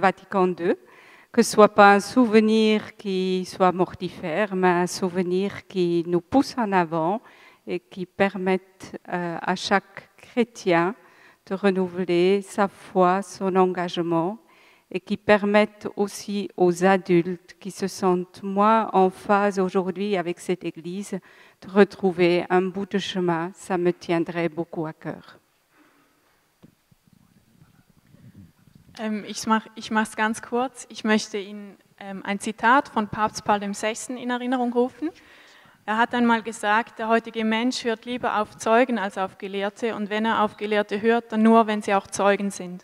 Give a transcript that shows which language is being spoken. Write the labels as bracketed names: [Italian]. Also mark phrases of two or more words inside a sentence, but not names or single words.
[French] Vatican II, que ce ne soit pas un souvenir qui soit mortifère, mais un souvenir qui nous pousse en avant et qui permette à chaque chrétien de renouveler sa foi, son engagement, et qui permettent aussi aux adultes qui se sentent moins en phase aujourd'hui avec cette Église de retrouver un bout de chemin. Ça me tiendrait beaucoup à cœur. [German] Ich mache es ganz kurz. Ich möchte Ihnen ein Zitat von Papst Paul VI. In Erinnerung rufen. Er hat einmal gesagt, der heutige Mensch hört lieber auf Zeugen als auf Gelehrte und wenn er auf Gelehrte hört, dann nur, wenn sie auch Zeugen sind.